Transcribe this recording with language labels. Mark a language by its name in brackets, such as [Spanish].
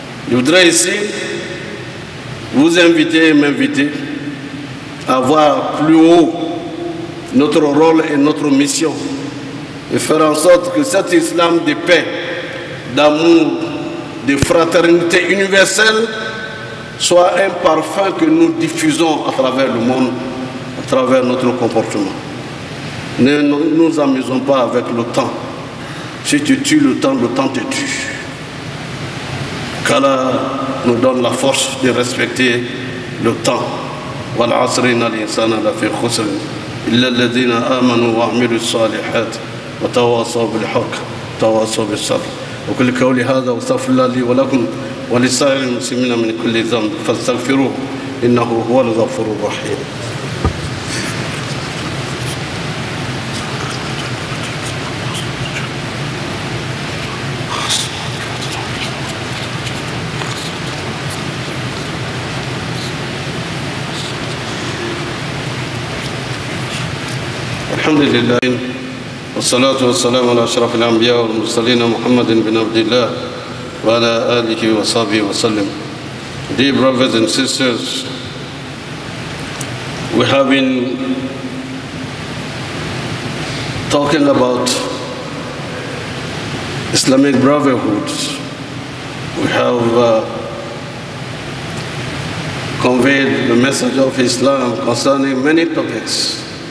[French] Je voudrais ici vous inviter et m'inviter à voir plus haut notre rôle et notre mission et faire en sorte que cet islam de paix, d'amour, de fraternité universelle soit un parfum que nous diffusons à travers le monde, à travers notre comportement. Ne nous amusons pas avec le temps. Si tu tues le temps te tue. qu'Allah nous donne la force de respecter le temps. [Arabic] والعصر إن الإنسان لفي خسر إلا الذين آمنوا وعملوا الصالحات وتواصوا بالحق وتواصوا بالصبر. وكل قولي هذا واستغفر الله لي ولكم ولسائر المسلمين من كل ذنب فاستغفروه إنه هو الغفور الرحيم. الحمد لله والصلاة والسلام على أشرف الأنبياء والمرسلين محمد بن عبد الله وعلى آله وصحبه وسلم. [English] Dear brothers and sisters, we have been talking about Islamic brotherhood. We have conveyed the message of Islam concerning many topics.